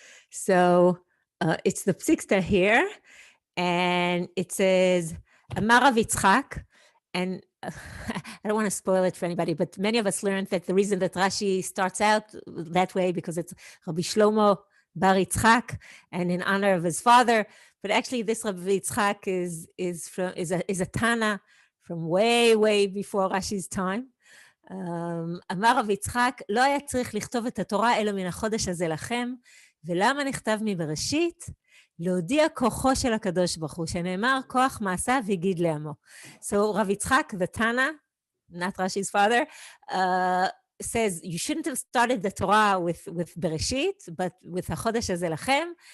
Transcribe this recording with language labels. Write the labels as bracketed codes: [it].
[en] So it's the psikta here, and it says [he] Amar Rav Yitzchak, [en] and I don't want to spoil it for anybody, but many of us learned that the reason that Rashi starts out that way because it's Rabbi Shlomo Bar Yitzchak, and in honor of his father. But actually, this Rabbi Yitzchak is a Tana from way before Rashi's time. [he] אמר רב יצחק, לא היה צריך לכתוב את התורה אלא מן החודש הזה לכם, ולמה נכתב מבראשית? להודיע כוחו של הקדוש ברוך הוא, שנאמר כוח מעשיו הגיד לעמו. [en] So Rav Yitzchak, the Tana, not Rashi's father, says you shouldn't have started the Torah with Bereshit, but with [he] HaChodesh Hazeh Lachem.